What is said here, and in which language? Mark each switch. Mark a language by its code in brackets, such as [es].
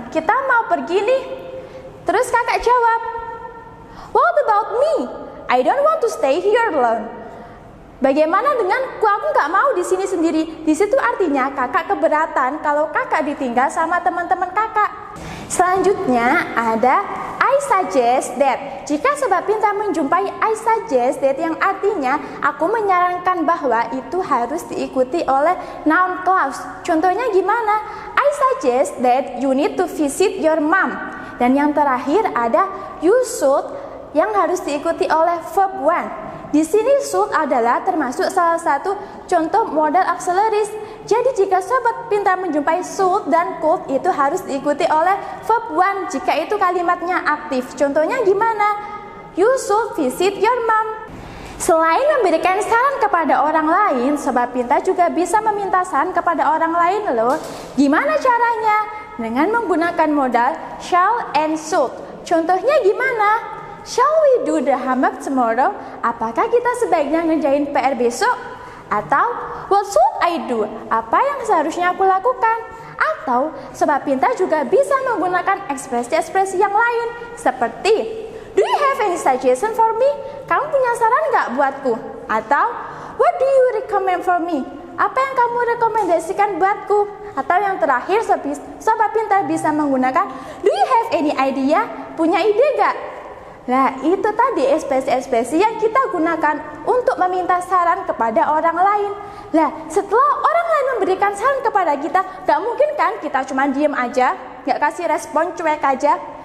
[id] Kita mau pergi nih. Terus kakak jawab, [en] what about me? I don't want to stay here alone. [id] Bagaimana denganku? Aku nggak mau di sini sendiri. Di situ artinya kakak keberatan kalau kakak ditinggal sama teman-teman kakak. Selanjutnya ada [en] I suggest that. [id] Jika Sobat Pintar menjumpai [en] I suggest that [id] yang artinya aku menyarankan bahwa, itu harus diikuti oleh noun clause. Contohnya gimana? [en] I suggest that you need to visit your mom. [id] Dan yang terakhir ada [en] you should [id] yang harus diikuti oleh verb one. di sini should adalah termasuk salah satu contoh modal auxiliaries. Jadi jika sobat pintar menjumpai should dan could, itu harus diikuti oleh verb one jika itu kalimatnya aktif. Contohnya gimana? [en] You should visit your mom. [id] Selain memberikan saran kepada orang lain, sobat pintar juga bisa meminta saran kepada orang lain loh. Gimana caranya? Dengan menggunakan modal shall and should. Contohnya gimana? [en] Shall we do the homework tomorrow? [id] Apakah kita sebaiknya ngerjain PR besok? Atau [en] what should I do? [id] Apa yang seharusnya aku lakukan? Atau sobat pintar juga bisa menggunakan ekspresi-ekspresi yang lain seperti [en] do you have any suggestion for me? [id] Kamu punya saran nggak buatku? Atau [en] what do you recommend for me? [id] Apa yang kamu rekomendasikan buatku? Atau yang terakhir, sobat pintar bisa menggunakan [en] do you have any idea? [id] Punya ide gak? Nah, itu tadi ekspresi-ekspresi yang kita gunakan untuk meminta saran kepada orang lain. Nah, setelah orang lain memberikan saran kepada kita, gak mungkin kan kita cuma diem aja, gak kasih respon, cuek aja.